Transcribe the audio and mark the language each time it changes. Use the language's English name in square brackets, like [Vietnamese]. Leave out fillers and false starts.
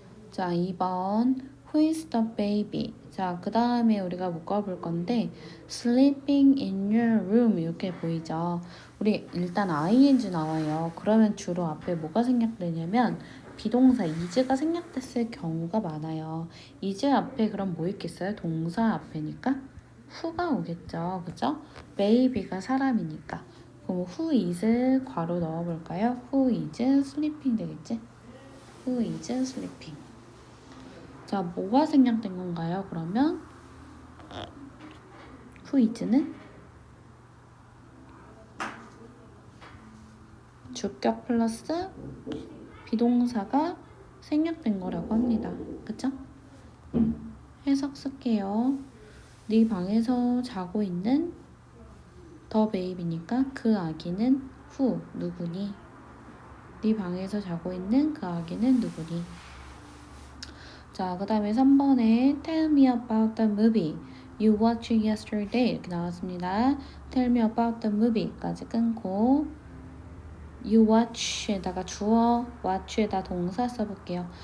[Korean] 자, 2번 [English] Who is the baby? [Korean] 자, 그 다음에 우리가 묶어볼 건데 [English] Sleeping in your room [Korean] 이렇게 보이죠? 우리 일단 ing 나와요. 그러면 주로 앞에 뭐가 생략되냐면 비동사 is가 생략됐을 경우가 많아요. is 앞에 그럼 뭐 있겠어요? 동사 앞에니까 who가 오겠죠. 그죠? baby가 사람이니까. 그럼 [English] who is [Korean] 괄호 넣어볼까요? [English] Who is sleeping [Korean] 되겠지? [English] Who is sleeping? [Korean] 자, 뭐가 생략된 건가요? 그러면 who is는 주격 플러스 비동사가 생략된 거라고 합니다. 그쵸? 해석 쓸게요. 네 방에서 자고 있는 더 베이비니까 그 아기는 who 누구니? 네 방에서 자고 있는 그 아기는 누구니? 자, 그 다음에 3번에 [English] Tell me about the movie you watched yesterday [Korean] 이렇게 나왔습니다. [English] Tell me about the movie [Korean] 까지 끊고 [English] you watch [Korean] 에다가 주어, watch에다 동사 써볼게요.